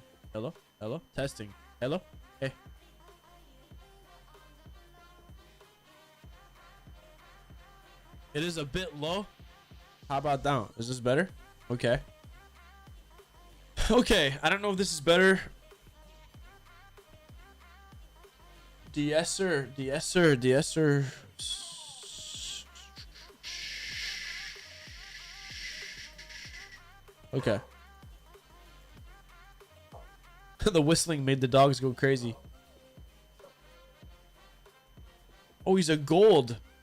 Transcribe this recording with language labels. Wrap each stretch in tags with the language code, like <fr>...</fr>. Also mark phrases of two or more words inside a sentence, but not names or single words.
<en>Hello? Hello? Testing. Hello? Hey. It is a bit low. How about down? Is this better? Okay. Okay, I don't know if this is better. De-esser, de-esser, de-esser. Okay. The whistling made the dogs go crazy. Oh, he's a gold.</en>